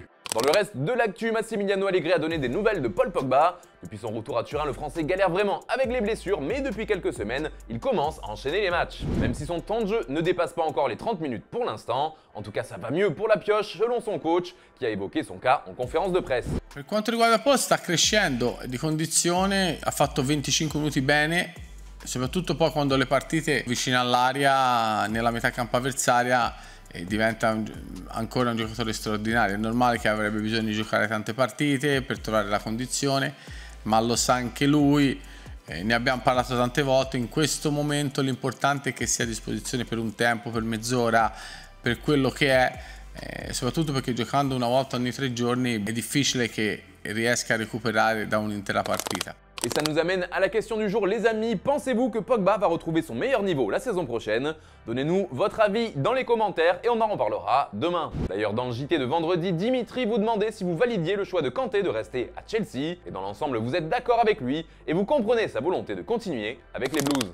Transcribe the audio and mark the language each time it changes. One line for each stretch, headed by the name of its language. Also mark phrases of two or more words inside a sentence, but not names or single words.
French: Dans le reste de l'actu, Massimiliano Allegri a donné des nouvelles de Paul Pogba. Depuis son retour à Turin, le Français galère vraiment avec les blessures, mais depuis quelques semaines, il commence à enchaîner les matchs. Même si son temps de jeu ne dépasse pas encore les 30 minutes pour l'instant, en tout cas ça va mieux pour la pioche selon son coach, qui a évoqué son cas en conférence de presse.
Italian: Per quanto riguarda Paul, sta crescendo di condizione, ha fatto 25 minuti bene, soprattutto poi quando le partite vicine all'area, nella metà campo avversaria, diventa ancora un giocatore straordinario. È normale che avrebbe bisogno di giocare tante partite per trovare la condizione, ma lo sa anche lui, ne abbiamo parlato tante volte. In questo momento l'importante è che sia a disposizione per un tempo, per mezz'ora, per quello che è, soprattutto perché giocando una volta ogni 3 giorni è difficile che riesca a recuperare da un'intera partita.
French: Et ça nous amène à la question du jour, les amis. Pensez-vous que Pogba va retrouver son meilleur niveau la saison prochaine? Donnez-nous votre avis dans les commentaires et on en reparlera demain. D'ailleurs, dans le JT de vendredi, Dimitri vous demandait si vous validiez le choix de Kanté de rester à Chelsea. Et dans l'ensemble, vous êtes d'accord avec lui et vous comprenez sa volonté de continuer avec les Blues.